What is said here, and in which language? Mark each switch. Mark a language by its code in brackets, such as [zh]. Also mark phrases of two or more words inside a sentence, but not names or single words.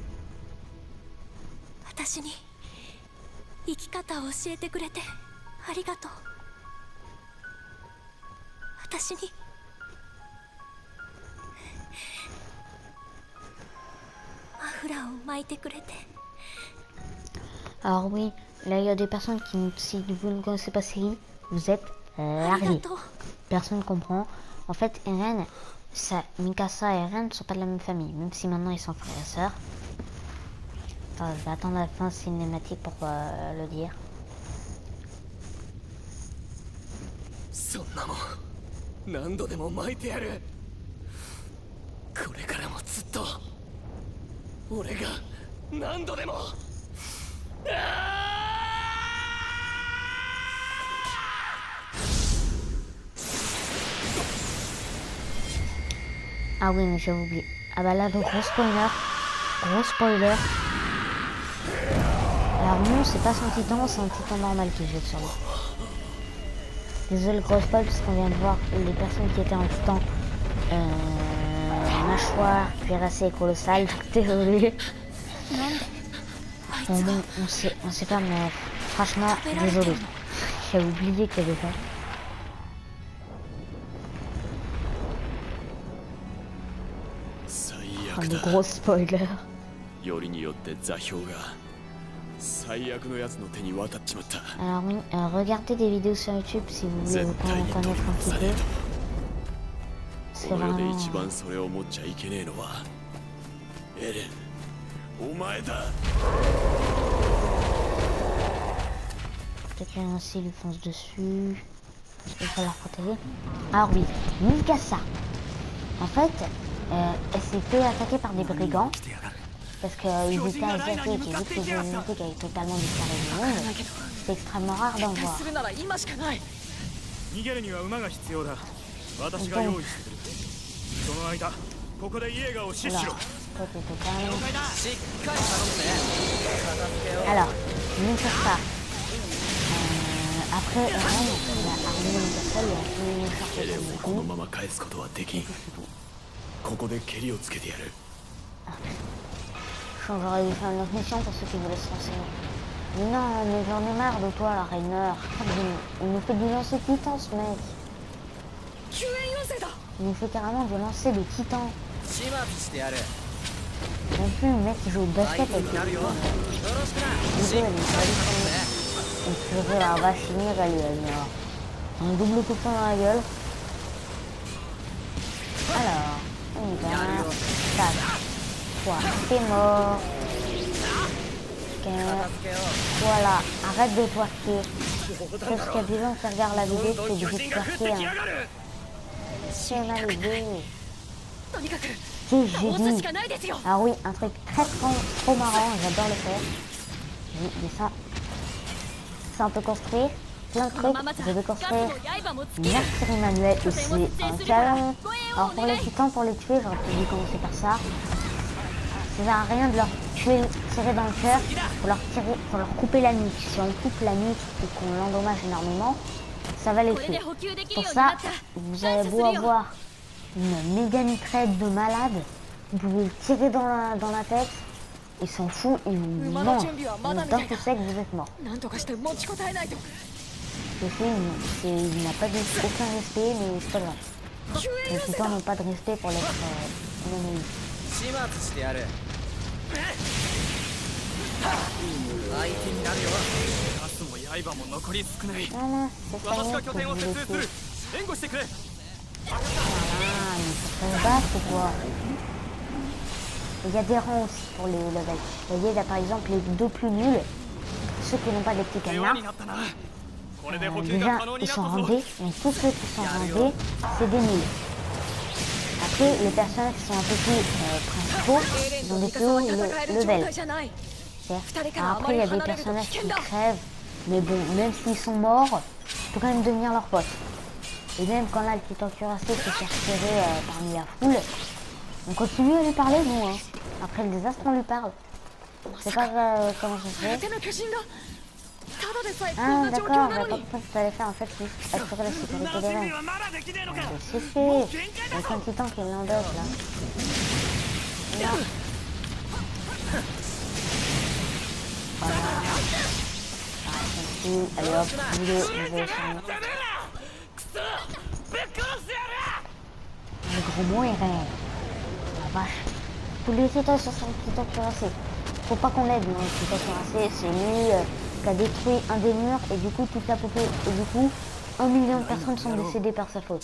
[ja] 私に生き方を教えてくれてありがとう。私にフラを巻いてくれて。 [fr] Alors oui, là il y a des personnes qui, si vous ne connaissez pas Céline, vous êtes largués. Personne ne comprend. En fait, Eren, Mikasa et Eren ne sont pas de la même famille, même si maintenant ils sont frères et sœurs. Attends, je vais attendre la fin cinématique pour le dire. [ja] そんなもん何度でも巻いてやる。これからもずっと俺が何度でも。 [fr] Ah oui, mais j'avais oublié. Ah bah là, gros spoiler. Gros spoiler. Alors non, c'est pas son titan, c'est un titan normal qui jette sur lui. Désolé, gros spoil, parce qu'on vient de voir les personnes qui étaient en titan. Mâchoire, cuirassé et colossal. Désolé. Bon, on sait pas, mais franchement, désolé. J'ai oublié qu'il y avait ça. [ja] 最 [fr] Oh, [ja] 悪 [fr] le [ja] だ。 [fr] gros spoiler. [ja] よりによって座標が最悪のやつの手に渡っちまった。 [fr] Alors oui, regardez des vidéos sur YouTube si vous voulez connaître un petit peu. C'est [ja] この世で [fr] vraiment... [ja] 一番それを持っちゃいけねえのはエレン、お前だ。 [fr] Peut-être qu'un aussi lui fonce dessus. Il va la protéger. Alors oui, Mikasa. En fait, elle s'est fait attaquer par des brigands. Parce qu'ils étaient asiatiques et vu que les asiatiques avaient totalement disparu du monde, c'est extrêmement rare d'en voir. [ja] するなら今しかない。逃げるには馬が必要だ。私が用意してくる。その間ここでイエーガーを死守し [fr] Alors, [ja] ろ。 [fr] toi t'es totalement... [ja] しっかり頼むぜ。 [fr] Alors, Mikasa. Après, Eren, il a armé Mikasa, il a fini une sorte [ja] エレンをこ [fr] de [ja] のまま返すことはできん。ここでケリをつけてやる。 [fr] J'aurais dû faire une autre mission pour ceux qui voulaient se renseigner. Mais non, mais j'en ai marre de toi, la Rainer. Il nous fait du lancer titan, ce mec. [ja] 救援要請だ。 [fr] Il nous fait carrément du lancer de titan. [ja] 始末してやる。 [fr] Non plus, le mec qui joue au basket avec les [ja] なるよ。よ [fr] titans. [ja] ろしくな。 [fr] Du [ja] しっ [fr] coup, [ja] か [fr] elle [ja] り [fr] est [ja] 頼むぜ。 [fr] Et purée, elle va finir, elle lui a mis un double coup de poing dans la gueule. Alors, on y va. Tac. Toi, t'es mort. Ok. Voilà, arrête de twerker. Parce qu'il y a des gens qui regardent la vidéo, c'est du twerker. Hein. C'est ma vidéo. [ja] とにかく [fr] Si, j'ai [ja] 押すし [fr] dit. [ja] かないですよ。 [fr] Ah oui, un truc très trop marrant, j'adore le faire. Mais ça, c'est un peu construire. Plein de [ja] このまま [fr] trucs, [ja] じゃ [fr] je vais [ja] ガス [fr] construire [ja] の刃もつけ [fr] une artillerie manuelle et c'est un canon. Alors pour les titans, pour les tuer, j'aurais peut-être dû commencer par ça. Ça sert à rien de leur tirer dans le cœur, pour leur couper la nuque. Si on coupe la nuque et qu'on l'endommage énormément, ça va les [ja] これ [fr] tuer. [ja] で補給できる [fr] Pour [ja] ようにな [fr] ça, [ja] った。 [fr] vous avez beau avoir une méga mitraillette de malade, vous pouvez le tirer dans la tête, il s'en fout, il vous mange. D'un coup sec, vous êtes mort. [ja] なんとかして持ちこたえないと。 [fr] Je sais, il n'a pas aucun respect, mais c'est pas grave. [ja] 救援 [fr] Les [ja] 要請 [fr] titans [ja] だ。 [fr] n'ont pas de respect pour l'être ennemi. [ja] 始末してやる。相手になるよ。ガスも刃も残り少ない。 [fr] Voilà, c'est ça [ja] 私 [fr] que [ja] が [fr] je [ja] 拠点を [fr] voulais [ja] 設営する [fr] faire. [ja] 援護してくれ。 [fr] Ah, mais faut se battre ou quoi? Il y a des rangs aussi pour les levels. Vous voyez là par exemple les deux plus nuls, ceux qui n'ont pas des petits [ja] 世 [fr] cadenas. [ja] 話になったな。これで補給が [fr] Déjà [ja] 可能 [fr] ils [ja] になっ [fr] sont [ja] たぞ。 [fr] rangés, mais tous ceux qui sont rangés, c'est des nuls. Après les personnages qui sont un peu plus principaux, [ja] エレン [fr] ils [ja] と [fr] ont des [ja] ミカ [fr] plus [ja] サは [fr] hauts [ja] 戦える状 [fr] levels. [ja] 態じゃない。 [fr] Certes. Alors après il y a des personnages qui crèvent, mais bon, même s'ils sont morts, tu peux quand même devenir leur pote. Et même quand là le titan cuirassé se fait repérer parmi la foule, on continue à lui parler nous hein. Après le désastre on lui parle. Je sais pas comment ça se [ja] 相 [fr] fait. [ja] 手の巨人がただでさえこん [fr] Ah [ja] な状 [fr] d'accord, [ja] 況な [fr] j'avais [ja] の [fr] pas [ja] に [fr] compris ce que t'allais faire en fait, c'est assurer la sécurité [ja] な [fr] des [ja] ぜに [fr] reines. [ja] はまだできねえのか。 [fr] C'est fait. Il y a qu'un titan qui l'endosse là. Là. Voilà. Ah, tranquille. Allez hop, vous deux, vous allez sur moi. [ja] てめえら。くそ。ぶっ殺してやる。 [fr] Le gros mot est réel. La vache. Tous les titans sont sur le titan cuirassé. Faut pas qu'on l'aide, non, le titan cuirassé, c'est lui qui a détruit un des murs et du coup toute la poupée. Et du coup, 1 million de personnes sont décédées par sa faute.